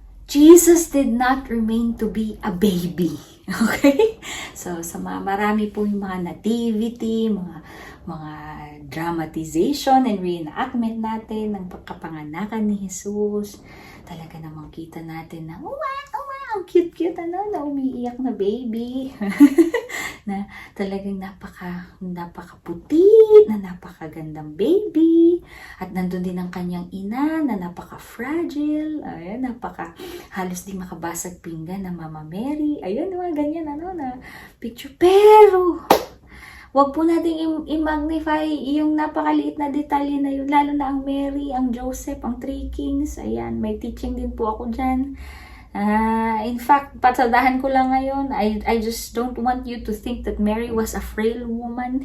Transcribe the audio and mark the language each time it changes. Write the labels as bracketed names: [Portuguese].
[English] Jesus did not remain to be a baby. Okay? [Filipino] So, sa marami po yung mga nativity, mga [English] dramatization and reenactment [Filipino] natin ng pagkapanganakan ni Jesus. Talaga namang kita natin na, ang cute-cute, na umiiyak na baby. Na talagang napakaputi, na napakagandang baby. At nandun din ang kanyang ina, na napaka-fragile. Ayan, halos di makabasag pinggan na Mama Mary. Ayun, mga ganyan, na picture. Pero, wag po nating i-magnify yung napakaliit na detalye na yun. Lalo na ang Mary, ang Joseph, ang 3 kings. Ayan, may teaching din po ako dyan. [English] In fact, [Filipino] patsadahan ko lang ngayon, [English] I just don't want you to think that Mary was a frail woman.